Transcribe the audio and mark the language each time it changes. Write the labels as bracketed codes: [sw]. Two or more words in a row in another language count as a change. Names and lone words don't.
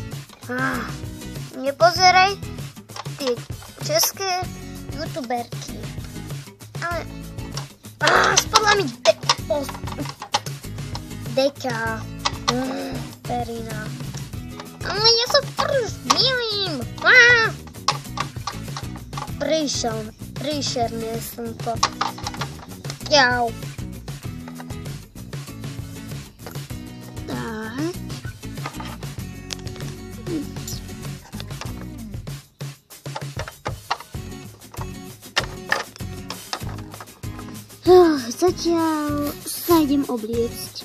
[sk] Nepozeraj ty české youtuberky. Ale spadla mi deka. [cs] Perina. Ale já se už milím. [sk] Príšerné slnko. Jau. Tak. Zatiaľ sa idem obliecť.